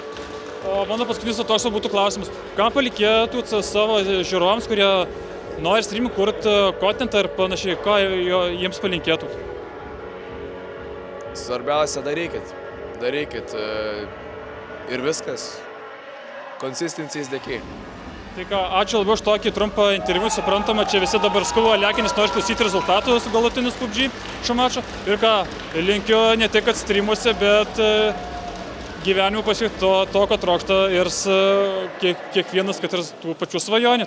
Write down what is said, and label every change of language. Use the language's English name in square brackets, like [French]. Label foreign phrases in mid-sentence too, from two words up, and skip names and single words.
[Lithuanian] O mano paskutinis toks būtų klausimas. Ką palikėtumėt savo žiūrovams, kurie nori streaming kurti kontentą ir panašiai, ką jiems palinkėtumėt? Svarbiausia, darykit ir viskas. [English] Consistency is the key. [Lithuanian] Tai ką, ačiū labai už tokį trumpą interviu, suprantama, čia visi dabar skuba lekinis, nori klausyti rezultatus galutinius PUBG šio mačo. Ir ką, linkiu ne tik kad streamuose, bet gyvenimų pasiekti to, ko trokšta ir kiekvienas, kad ir tų pačių svajonių.